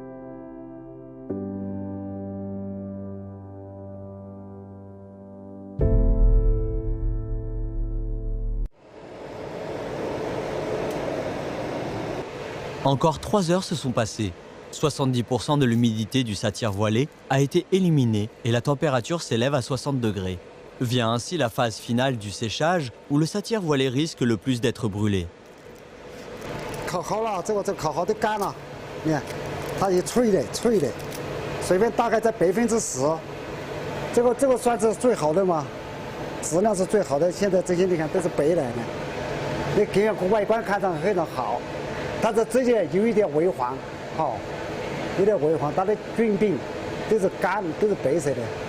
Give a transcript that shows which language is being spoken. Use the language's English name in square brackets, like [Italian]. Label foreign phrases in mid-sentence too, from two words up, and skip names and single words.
[French] Encore 3 heures se sont passées. 70% de l'humidité du satire voilé a été éliminée et la température s'élève à 60 degrés. Vient ainsi la phase finale du séchage où le satire voilé risque le plus d'être brûlé. [Chinese] 烤好了，这烤好的干了，你看，它也脆的，水分大概在10%，这个算是最好的嘛，质量是最好的。现在这些你看都是白的，你给外观看上非常好，但是这些有一点微黄，好，有点微黄，它的菌病都是干，都是白色的。